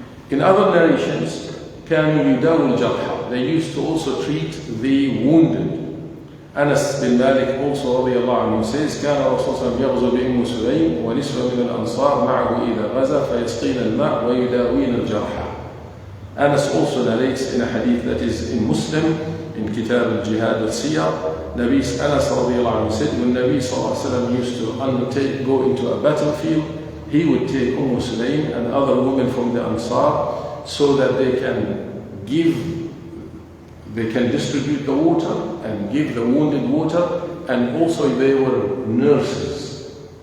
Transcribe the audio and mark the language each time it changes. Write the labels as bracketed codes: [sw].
[en] In other narrations, [ar] كانوا يداووا الجرحى. [en] They used to also treat the wounded. Anas bin Malik also [ar] رضي الله عنه says كان الرسول صلى الله عليه وسلم يغزو بأم سليم ونسوة من الأنصار معه إذا غزا فيسقين الماء ويداوين الجرحى. [en] Anas also narrates in a hadith that is in Muslim, in Kitab al-Jihad al-Siyar, Anas رضي الله عنه said, when Nabi صلى الله عليه وسلم used to go into a battlefield, he would take Sulaym and other women from the Ansar so that they can distribute the water and give the wounded water, and also they were nurses.